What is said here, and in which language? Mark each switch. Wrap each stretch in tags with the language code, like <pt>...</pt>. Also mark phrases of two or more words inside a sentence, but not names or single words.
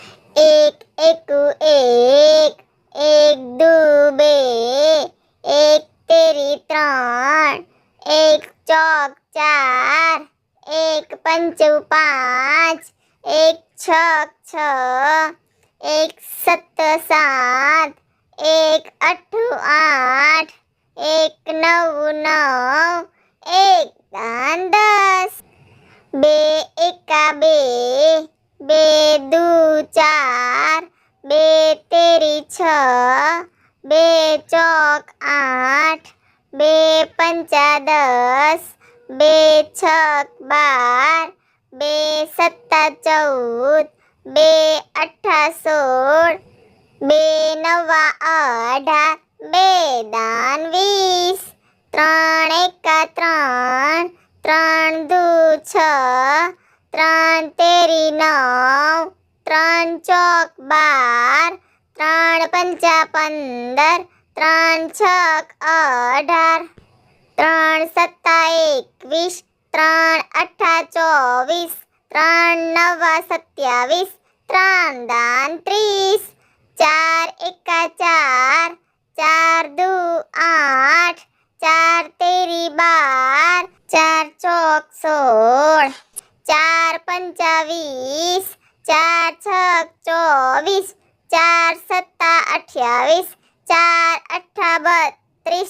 <gu>એક એકૂ એક, એક દૂ બે, એક તેરી ત્રણ, એક ચોક ચાર, એક પંચૂ પાંચ, એક છક છ, એક સત્ત સાત, એક અઠ્ઠૂ આઠ, એક નવ નવ, એક દાન 10, બે એકા બે, બે દૂ ચાર, બે તેરી છ, બે ચોક આઠ, બે પંચા 10, બે છક 12, બે સત્તા 14, બે અઠ્ઠા 16, બે નવા 18, બે દાન 20, ત્રણ એકા ત્રણ, ત્રણ દૂ છ, ત્રણ તેરી 9, ત્રણ ચોક 12, ત્રણ પંચા 15, ત્રણ છક 18, ત્રણ સત્તા 21, ત્રણ અઠ્ઠા 24, ત્રણ નવા 27, ત્રણ દાન 30, ચાર એકા ચાર, ચાર દૂ 8, ચાર તેરી 12, ચાર ચોક 16, ચાર પંચા 20, ચાર છક 24, ચાર સત્તા 28, ચાર અઠ્ઠા 32,</gu>